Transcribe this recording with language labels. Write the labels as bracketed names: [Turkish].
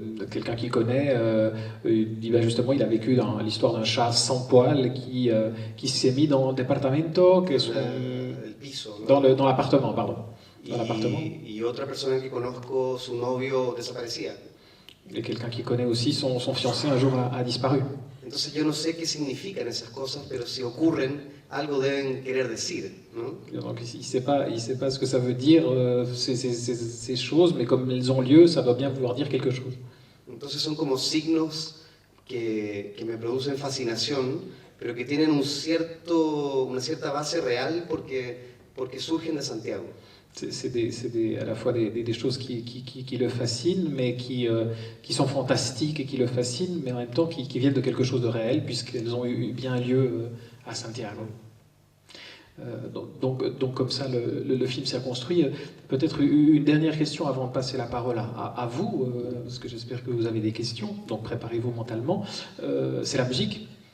[French] Quelqu'un qui connaît, dit ben justement, il a vécu dans l'histoire d'un chat sans poil qui s'est mis dans le [Spanish] departamento, que [French] est dans l'appartement, pardon. Dans l'appartement. [Spanish] Y otra persona que conozco, su novio desaparecía. [French] Et quelqu'un qui connaît aussi, son fiancé un jour a disparu. [Spanish] Entonces yo no sé qué significan esas cosas, pero si ocurren, algo deben querer decir, ¿no? [French] Donc il sait pas ce que ça veut dire, ces choses, mais comme elles ont lieu, ça doit bien vouloir dire quelque chose. [Spanish] Entonces son como signos que me producen fascinación, pero que tienen una cierta base real porque surgen de Santiago. [French] C'est à la fois des choses qui le fascinent, mais qui sont fantastiques et qui le fascinent, mais en même temps qui viennent de quelque chose de réel, puisqu'elles ont eu bien lieu à Santiago. Donc comme ça, le film s'est construit. Peut-être une dernière question avant de passer la parole à vous, parce que j'espère que vous avez des questions, donc préparez-vous mentalement. C'est la musique.